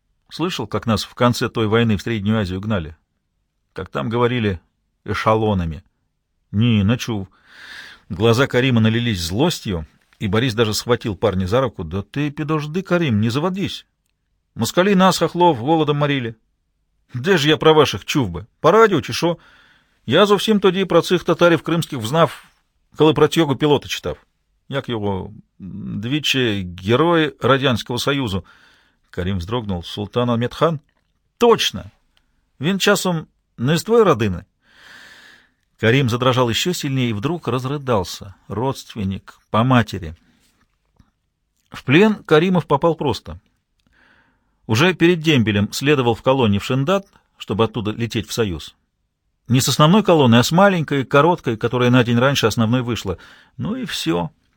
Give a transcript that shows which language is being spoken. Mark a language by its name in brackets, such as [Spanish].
[Russian] Слышал, как нас в конце той войны в Среднюю Азию гнали? Как там говорили эшелонами?» [Ukrainian] «Не, начув». [Russian] Глаза Карима налились злостью, и Борис даже схватил парня за руку. «Да ты пидожды, Карим, не заводись. Москали нас, хохлов, голодом морили. Где же я про ваших чув бы? По радио, чешо. [Ukrainian] Я зовсім тоді про цих татарів кримських взнав, коли про цього пілота читав. Як його? Двічі герої Радянського Союзу». Карим вздрогнув. «Султан Амедхан? Точно! Він часом не з твоєї родини?» [Russian] Карим задрожал еще сильнее и вдруг разрыдался. Родственник по матери. В плен Каримов попал просто. Уже перед дембелем следовал в колонне в Шиндат, чтобы оттуда лететь в Союз. Не с основной колонной, а с маленькой, короткой, которая на день раньше основной вышла. Ну и все.